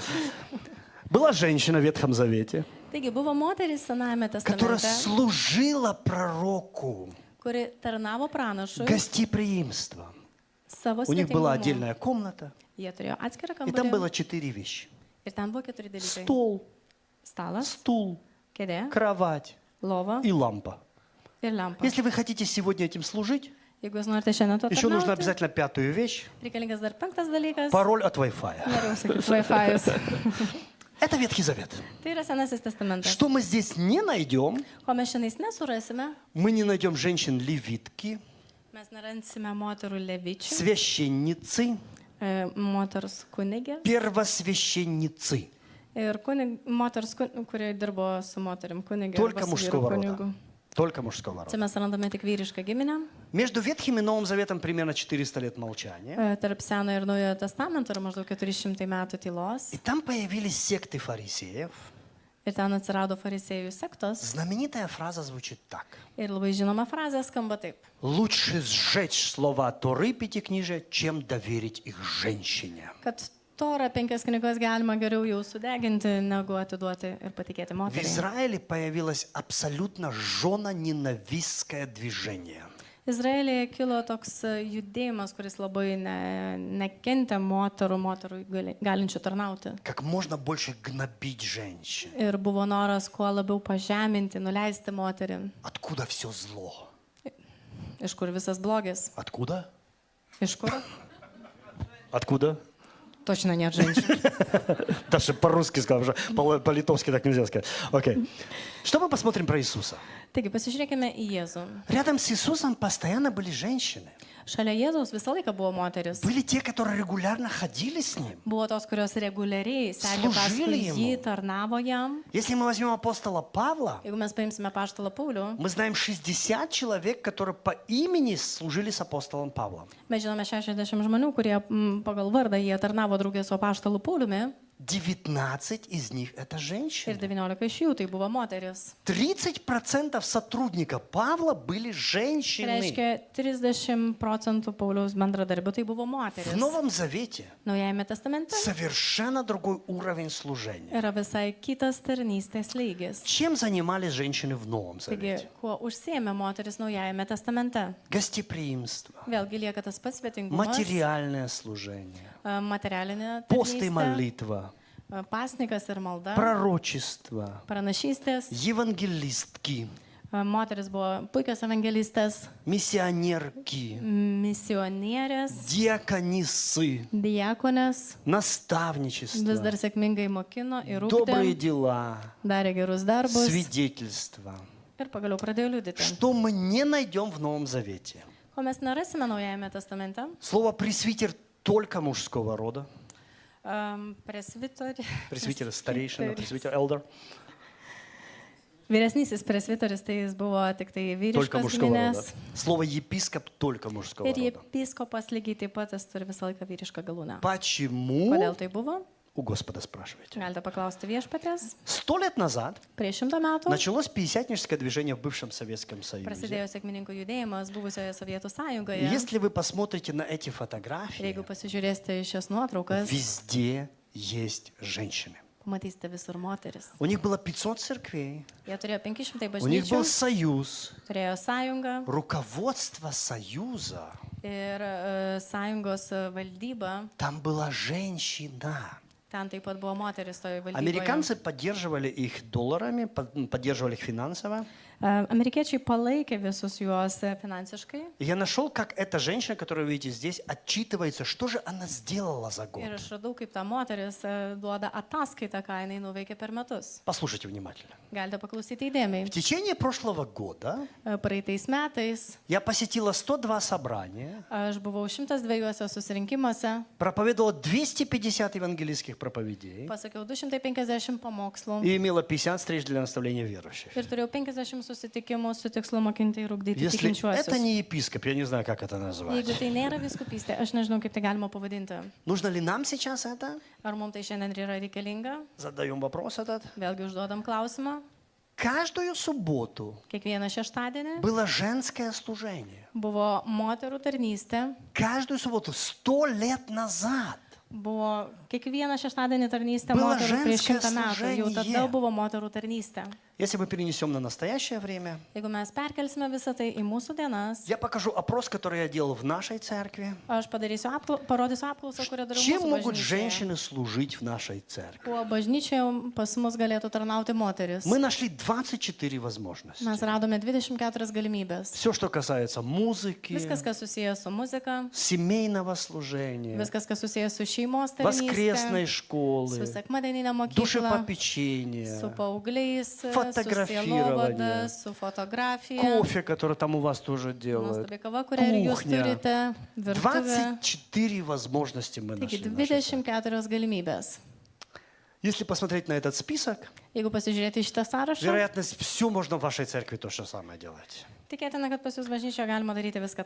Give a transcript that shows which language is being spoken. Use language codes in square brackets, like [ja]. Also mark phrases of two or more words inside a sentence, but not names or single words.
[ru] Была женщина в Ветхом Завете, [lt] Taigi, buvo moteris Senajame [ru] которая [lt] testamente, [ru] служила пророку. [lt] kuri tarnavo pranašui [ru] Гостеприимство. [lt] savo [ru] У них была [lt] svetingumu. [ru] отдельная комната, [lt] Jie turėjo atskirą [ru] и там было [lt] kambarį [ru] 4 вещи. [lt] ir ten buvo 4 dalykai. [ru] Стол, [lt] Stalas, [ru] стул, [lt] kėdė, [ru] кровать [lt] lova [ru] и лампа. [lt] ir lempa. [ru] Если вы хотите сегодня этим служить, [lt] Jeigu jūs norite šiandien to [ru] еще нужно [lt] tarnauti, [ru] обязательно 5-ю вещь, [lt] reikalingas dar 5 dalykas. [ru] пароль от Wi-Fi. [lt] Noriu sakyti, Wi-Fi. [ru] Это Ветхий Завет. [lt] Tai yra Senasis testamentas. [ru] Что мы здесь не найдем, [lt] Ko mes šiandien nesurasime, [ru] мы не найдем женщин-левитки, [lt] mes neransime moterų levičių, [ru] священницы, [lt] moters kunigė [ru] первосвященницы. [lt] ir moters, kurie dirbo su moterim kunigė. [ru] Только мужского рода. Только мужского [lt] Čia [ru] рода. [lt] mes randame tik vyrišką giminę. [ru] Между Ветхим и Новым Заветом примерно 400 лет молчания. [lt] Tarp Senojo ir Naujojo testamento yra maždaug 400 metų tylos. [ru] И там появились секты фарисеев. [lt] Ir ten atsirado farisėjų sektos. [ru] Знаменитая фраза звучит так. [lt] Ir labai žinoma frazė skamba taip. [ru] Лучше сжечь слова Торы Пятикнижия, чем доверить их женщине. [lt] Kad Torą 5 knygas galima geriau jau sudeginti, negu atiduoti ir patikėti [ru] В [lt] moteriai. [ru] Израиле появилось абсолютно жена-ненавистское движение. [lt] Izraelyje kilo toks judėjimas, kuris labai nekentė moterų galinčių tarnauti. [ru] Как можно больше гнобить женщин. [lt] Ir buvo noras kuo labiau pažeminti, nuleisti moterį. [ru] Откуда все зло? [lt] Iš kur visas blogis? [ru] Откуда? [lt] Iš kur? [ru] Откуда? Точно нет женщин. Даже по-русски сказал, уже по-литовски так нельзя сказать. Окей. Что мы посмотрим про Иисуса? [lt] Taigi, pasižiūrėkime į Jėzų. [ru] Рядом с Иисусом постоянно были женщины. [lt] Šalia Jėzaus visą laiką buvo moteris. [ru] Были те, которые регулярно ходили с Ним. [lt] Buvo tos, kurios reguliariai sekė paskui [ru] Служили [lt] jį, [ru] ему. [lt] tarnavo jam. [ru] Если мы возьмем апостола Павла, [lt] Jeigu mes paimsime paštalą Paulių, [ru] мы знаем 60 человек, которые по имени служили с апостолом Павлом. [lt] mes žinome 60 žmonių, kurie pagal vardą jie tarnavo draugės su paštalu Pauliumi [ru] 19 из них это [lt] ir [ru] женщины. [lt] 19 iš jų tai buvo moteris. [ru] 30% сотрудников Павла были [lt] Tai [ru] женщины. [lt] reiškia 30% Pauliaus bendradarbių tai buvo [ru] В [lt] moteris. [ru] Новом Завете [lt] Naujajame testamente [ru] совершенно другой уровень служения. [lt] yra visai kitas tarnystės lygis. [ru] Чем занимались женщины в Новом [lt] Taigi, [ru] Завете? [lt] kuo užsiėmė moteris Naujajame testamente? [ru] Гостеприимство, [lt] Vėlgi lieka tas pats svetingumas, [ru] материальное служение, [lt] materialinė [ru] пост и [lt] tarnystė, [ru] молитва, [lt] pasnikas ir malda, [ru] пророчество, [lt] pranašystės, [ru] евангелистки, [lt] Moteris buvo puikios evangelistės, [ru] миссионерки, [lt] misionierės, [ru] диаконисы, [lt] diakonės, vis [ru] наставничество, [lt] dar sėkmingai mokino ir [ru] добрые [lt] ūkdė, [ru] дела, [lt] darė gerus darbus [ru] свидетельства. [lt] ir pagaliau pradėjo liudyti. [ru] Что мы не найдем в Новом Завете? [lt] Ko mes nerasime Naujajame testamente? [ru] Слово «пресвитер» только мужского рода. Пресвитер, старейшина, пресвитер, elder. [lt] Vyresnysis presviteris, tai jis buvo tik tai [ru] Только [lt] vyriškos [ru] мужского рода. [lt] giminės. [ru] Слово «епископ» только мужского [lt] Ir [ru] рода. [lt] episkopas lygiai taip pat jis turi visą laiką vyrišką galūnę. [ru] Почему? [lt] Kodėl tai buvo? [ru] У Господа спрашиваете. [lt] Galite paklausti viešpatės. [ru] 100 лет назад [lt] Prieš 100 metų [ru] началось пятидесятническое движение в бывшем Советском Союзе. [lt] prasidėjo sėkmininkų judėjimas buvusioje Sovietų [ru] И [lt] sąjungoje. [ru] если вы посмотрите на эти [lt] Ir [ru] фотографии, [lt] jeigu pasižiūrėsite į šias nuotraukas, [ru] везде есть женщины. [lt] pamatysite visur moteris. [ru] У них было 500 церквей, [lt] Jie turėjo 500 [ru] у них был [lt] bažnyčių, [ru] союз. [lt] turėjo sąjungą [ru] Руководство союза, [lt] ir sąjungos valdyba. [ru] там была женщина. [lt] Ten taip pat buvo moteris toje valdyboje. [ru] Американцы поддерживали их долларами, поддерживали их финансово. [lt] Amerikiečiai palaikė visus juos finansiškai. [ru] И я нашел, как эта женщина, которую вы видите здесь, отчитывается, что же она сделала за год. [lt] Ir aš radau, kaip ta moteris duoda ataskaitą, ką jinai nuveikė per metus. [ru] Послушайте внимательно. [lt] Galite paklausyti įdėmiai. [ru] В течение прошлого года [lt] Praeitais metais [ru] я посетила 102 собрания, [lt] aš buvau 102 susirinkimuose, [ru] проповедовала 250 евангелийских проповедей [lt] pasakiau 250 pamokslų [ru] и имела 50 встреч для наставления верующих. [lt] ir turėjau 50 susitikimų su tikslu mokinti ir ugdyti [ru] Если это [lt] tikinčiuosius. [ru] не епископ, я не знаю, как это назвать. [lt] Jeigu tai nėra viskupystė, aš nežinau, kaip tai galima pavadinti. [ru] Нужно ли нам сейчас это? [lt] Ar mums tai šiandien yra reikalinga? [ru] Задаем вопрос этот. [lt] Vėlgi užduodam klausimą. [ru] Каждую субботу [lt] Kiekvieną šeštadienį [ru] было женское служение. [lt] buvo moterų tarnystė. [ru] Каждую субботу 100 лет назад. [lt] Buvo kiekvieną šeštadienį tarnystė [ru] Было [lt] moterų prieš [ru] женское [lt] 100 metų. Jau tada [ru] служение. [lt] buvo moterų tarnystė. [ru] Если мы перенесем на настоящее время, [lt] Jeigu mes perkelsime visą tai į mūsų dienas, [ru] я покажу опрос, который я делал в нашей церкви. [lt] aš parodysiu apklausą, kurią dariau [ru] Чем [lt] mūsų [ru] могут [lt] bažnyčioje. [ru] женщины служить в нашей церкви? [lt] Kuo bažnyčioje pas mus galėtų tarnauti moteris. [ru] Мы нашли 24 возможности. [lt] Mes radome 24 galimybės. [ru] Все, что касается музыки, [lt] Viskas, kas susijęs su muzika, [ru] семейного служения, [lt] viskas, kas susijęs su šeimos [ru] воскресной [lt] tarnyste, su [ru] школы, [lt] sekmadieninė mokykla, [ru] душепопечения, [lt] su paaugliais, su [ru] Фотографирование. [lt] sielovada, su fotografija, [ru] кофе, который там у вас тоже делают, [lt] nuostabi kava, kurią ir jūs [ru] кухня. [lt] turite, virtuvė. [ru] 24 возможности мы [lt] Taigi [ru] нашли. в нашей церкви. [lt] 24 galimybės. [ru] Если посмотреть на этот список, [lt] Jeigu pasižiūrėti į šitą sąrašą, [ru] вероятность, все можно в вашей церкви то же самое делать. [lt] tikėtina, kad pas jūs bažnyčioje galima daryti viską tą